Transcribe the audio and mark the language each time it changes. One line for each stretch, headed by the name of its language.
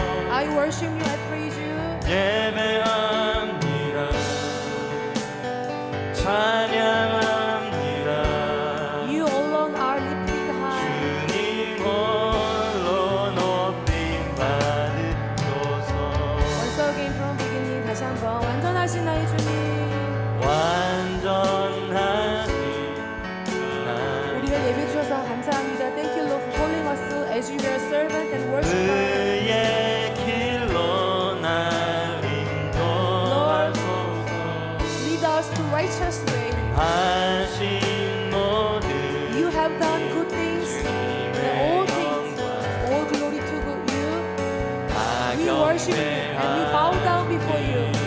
English: I worship you, I praise you.
Korean: 예배합니다. 찬양합니다.
English: You alone are lifted high.
Korean: 주님 홀로 높임 받으소서.
English: Once again from beginning
Korean: 다시 한번 완전하신 나의 주님. 완전하신 우리가 예배 주셔서 감사합니다.
English: Thank you Lord for calling us as your servant and worshiper.
Korean: 그의 길로 날 인도하소서.
English: Lead us to righteous way.
Korean: 하신 모든
English: You have done good things and all things. All glory to you. We worship you and we bow down before you.